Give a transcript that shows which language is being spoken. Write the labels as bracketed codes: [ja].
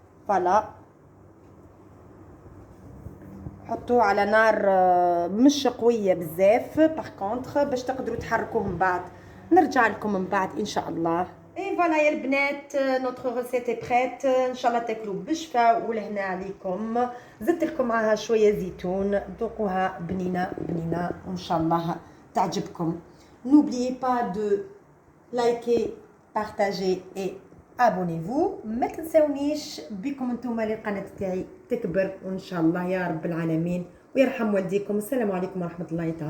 [ar] فوالا حطوه على نار مش قويه بزاف باغ كونطخ باش تقدروا تحركوه من بعد. نرجع لكم من بعد ان شاء الله. اي فوالا يا البنات [fr] نوتر ريسيت اي بريت. [ar] ان شاء الله تاكلوا بالشفاء والهنا عليكم. زدت لكم معها شويه زيتون ذوقوها بنينه بنينه وان شاء الله تعجبكم. [fr] n'oubliez pas de liker partager et abonnez-vous. [ar] ما تنسونيش بكم انتم القناه تاعي تكبر وان شاء الله يا رب العالمين ويرحم والديكم. السلام عليكم ورحمه الله تعالى.